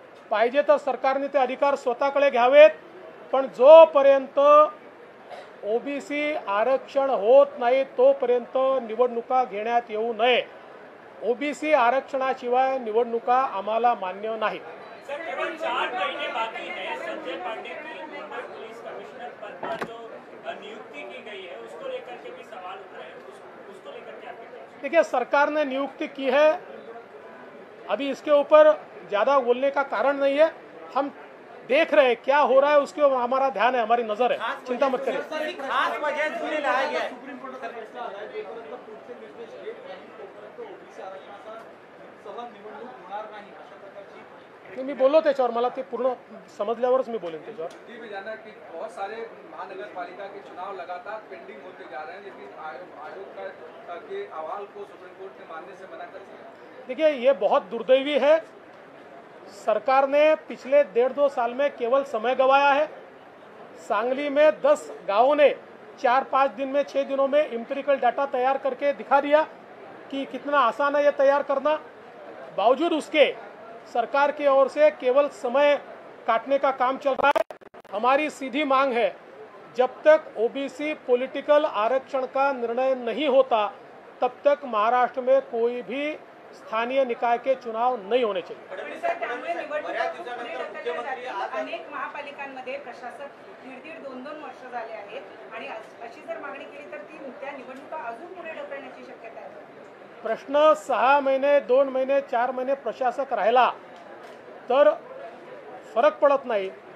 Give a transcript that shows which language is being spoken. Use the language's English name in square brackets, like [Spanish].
[Marathi] पाहिजे तर सरकारने ते अधिकार स्वतःकडे घ्यावेत. पण जोपर्यंत ओबीसी आरक्षण होत नाही तोपर्यंत निवडणुका घेण्यात येऊ नये. ओबीसी आरक्षणाशिवाय निवडणुका आम्हाला मान्य नाही. [Hindi] सर, केवल 4 महीने बाकी है. संजय पांडे की मुंबई पुलिस कमिश्नर पद पर जो नियुक्ति की गई है उसको लेकर के भी सवाल उठ रहे हैं. उसको लेकर के आपके क्या? देखिए, सरकार ने नियुक्ति की है, अभी इसके ऊपर ज्यादा बोलने का कारण नहीं है. हम देख रहे हैं क्या हो रहा है, उसके ऊपर हमारा ध्यान है, हमारी नजर है. चिंता मत करिए. खास वजह जुने लाया गया है. [Marathi] सुप्रीम कोर्टाचा फैसला आलाय, जोपर्यंत पुढचे निर्देश येत नाही तोपर्यंत ओबीसी आरक्षणाचा सहज निवडणूक होणार नाही अशा प्रकारची. मी बोललो त्याच्यावर, मला ते पूर्ण समजल्यावरच मी बोलेन त्याच्यावर. [Hindi] ये भी जानना कि बहुत सारे महानगर पालिका के चुनाव लगातार पेंडिंग होते जा रहे हैं, लेकिन आयोग के अहवाल को सुप्रीम कोर्ट ने मानने से मना कर दिया. देखिए, ये बहुत दुर्दैवी है. सरकार ने पिछले 1.5-2 साल में केवल समय गंवाया है. सांगली में 10 गांवों ने 4-5 दिन में 6 दिनों में एम्पिरिकल डाटा तैयार करके दिखा दिया कि कितना आसान है ये तैयार करना. बावजूद उसके सरकार की ओर से केवल समय काटने का काम चल रहा है. हमारी सीधी मांग है, जब तक ओबीसी पॉलिटिकल आरक्षण का निर्णय नहीं होता तब तक महाराष्ट्र में कोई भी स्थानीय निकाय के चुनाव नहीं होने चाहिए. [Marathi] त्यामुळे निवडणुका खूप पुढे ढकलल्या जातील. अनेक महापालिकांमध्ये प्रशासक 1.5-2 वर्ष झाले आहेत आणि अशी जर मागणी केली तर ती त्या निवडणुका अजून पुढे ढकलण्याची शक्यता आहे. प्रश्न 6 महिने, 2 महिने, 4 महिने प्रशासक राहिला तर फरक पडत नाही.